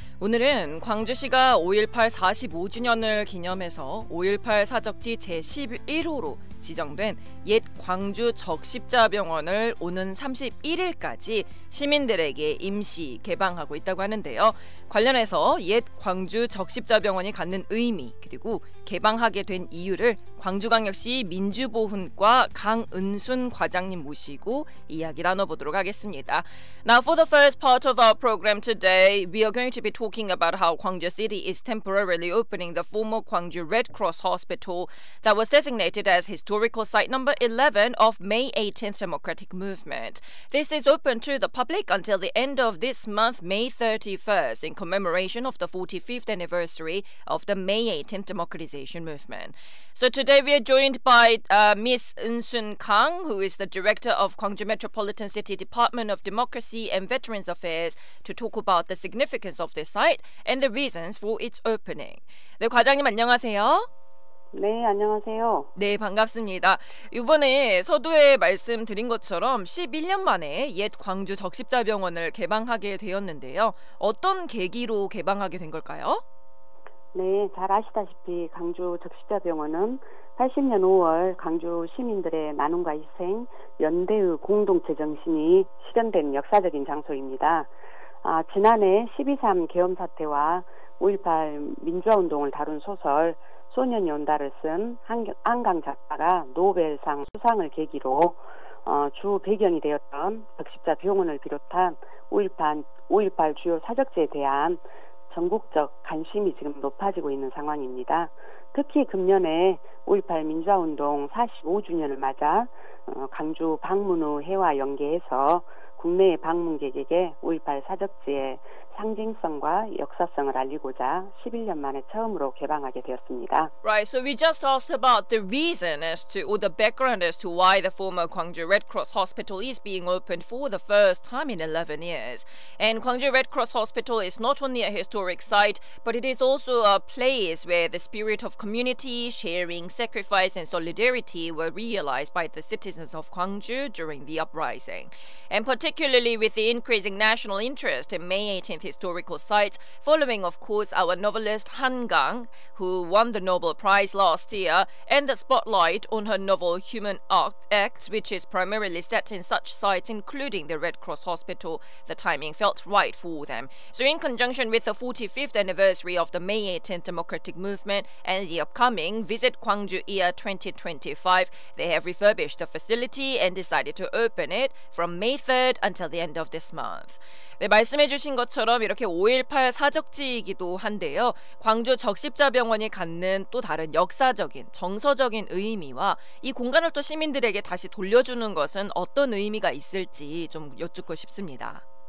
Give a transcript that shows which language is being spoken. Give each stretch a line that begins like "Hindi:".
Korean: 오늘은 광주시가 5.18 45주년을 기념해서 5.18 사적지 제11호로 지정된 옛 광주 적십자병원을 오는 31일까지 시민들에게 임시 개방하고 있다고 하는데요. 관련해서 옛 광주 적십자병원이 갖는 의미 그리고 개방하게 된 이유를 광주광역시 민주보훈과 강은순 과장님 모시고 이야기 나눠보도록 하겠습니다.
English: Now for the first part of our program today, we are going to be talking about how Gwangju City is temporarily opening the former Gwangju Red Cross Hospital that was designated as historical site number 11 of May 18th Democratic Movement. This is open to the public until the end of this month, May 31st, in commemoration of the 45th anniversary of the May 18th Democratization Movement. So today we are joined by Ms. Eun-sun Kang, who is the Director of Gwangju Metropolitan City Department of Democracy and Veterans Affairs, to talk about the significance of this site and the reasons for its opening.
Korean: 네, 과장님 안녕하세요. 네, 안녕하세요. 네, 반갑습니다. 이번에 서두에 말씀드린 것처럼 11년 만에 옛 광주 적십자병원을 개방하게 되었는데요. 어떤 계기로 개방하게 된 걸까요? 네, 잘 아시다시피 광주 적십자병원은 80년 5월 광주 시민들의 나눔과 희생, 연대의 공동체 정신이 실현된 역사적인 장소입니다. 지난해 12.3 계엄 사태와 5.18 민주화운동을 다룬 소설 소년이 온다를 쓴 한강 작가가 노벨상 수상을 계기로 주 배경이 되었던 적십자병원을 비롯한 5.18 주요 사적지에 대한 전국적 관심이 지금 높아지고 있는 상황입니다. 특히 금년에 5.18 민주화운동 45주년을 맞아 광주 방문후 해와 연계해서 국내의 방문객에게 5.18 사적지의 상징성과 역사성을 알리고자 11년 만에 처음으로 개방하게 되었습니다.
English: Right, so we just asked about the reason as to, or the background as to why the former Gwangju Red Cross Hospital is being opened for the first time in 11 years. And Gwangju Red Cross Hospital is not only a historic site, but it is also a place where the spirit of community, sharing, sacrifice, and solidarity were realized by the citizens of Gwangju during the uprising. And particularly with the increasing national interest in May 18th historical sites, following, of course, our novelist Han Gang, who won the Nobel Prize last year, and the spotlight on her novel Human Acts, which is primarily set in such sites, including the Red Cross Hospital, the timing felt right for them. So in conjunction with the 45th anniversary of the May 18th Democratic Movement and the upcoming Visit Gwangju Year 2025, they have refurbished the facility and decided to open it from May 3rd until the end of this month.
Korean: 네, 말씀해주신 것처럼 이렇게 5.18 사적지이기도 한데요. 광주 적십자병원이 갖는 또 다른 역사적인, 정서적인 의미와 이 공간을 또 시민들에게 다시 돌려주는 것은 어떤 의미가 있을지 좀 여쭙고 싶습니다.